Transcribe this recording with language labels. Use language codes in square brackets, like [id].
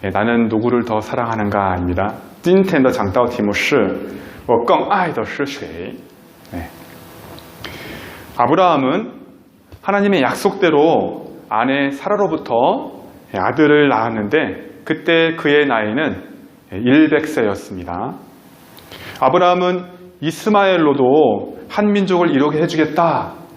[ko] 나는 누구를 더 사랑하는가입니다. [zh] 今天的讲道题目是我更爱的是谁? [ko] 아브라함은 하나님의 약속대로 아내 사라로부터 아들을 낳았는데 그때 그의 나이는 100세였습니다. 아브라함은 이스마엘로도 한 민족을 이루게 해주겠다.